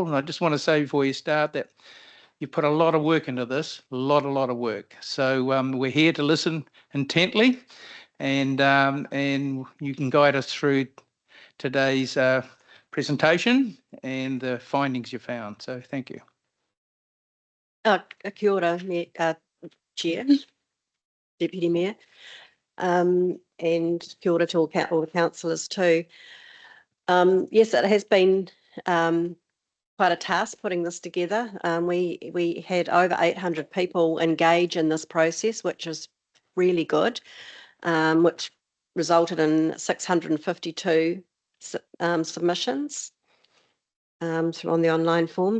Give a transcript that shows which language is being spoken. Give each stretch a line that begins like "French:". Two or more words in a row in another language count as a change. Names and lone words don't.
English: And I just want to say before you start that you put a lot of work into this, a lot of work. So we're here to listen intently, and you can guide us through today's presentation and the findings you found. So thank you.
Māori: Kia ora,
English: Chair, Deputy Mayor, and
Māori: kia ora
English: to all the councillors too. Yes, it has been quite a task putting this together. We had over 800 people engage in this process, which is really good, which resulted in 652 submissions on the online form.